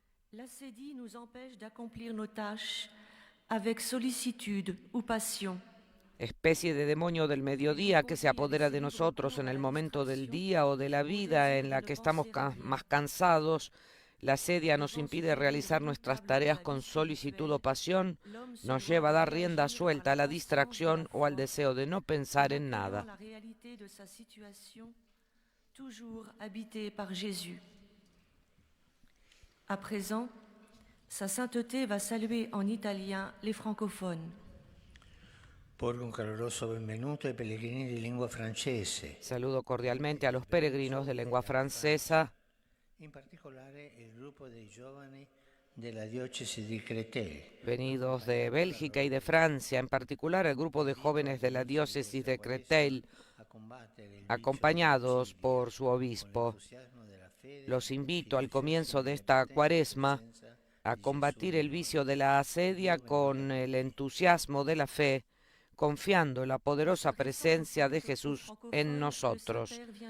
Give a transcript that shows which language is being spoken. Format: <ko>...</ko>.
<fr>L'acédie nous empêche d'accomplir nos tâches avec sollicitude ou passion.</fr> <es>Especie de demonio del mediodía que se apodera de nosotros en el momento del día o de la vida en la que estamos más cansados. La asedia nos impide realizar nuestras tareas con solicitud o pasión, nos lleva a dar rienda suelta a la distracción o al deseo de no pensar en nada.</es> <fr>La réalité de sa situation, toujours habitée par Jésus. À présent, sa sainteté va saluer en italien les francophones.</fr> <it>Porgo un caloroso benvenuto ai pellegrini di lingua francese.</it> <es>Saludo cordialmente a los peregrinos de lengua francesa,</es> <it>In particolare il gruppo dei giovani della diocesi di Créteil.</it> <es>Venidos de Bélgica y de Francia, en particular el grupo de jóvenes de la diócesis de Créteil, acompañados por su obispo. Los invito al comienzo de esta cuaresma a combatir el vicio de la asedia con el entusiasmo de la fe, confiando en la poderosa presencia de Jesús en nosotros.</es>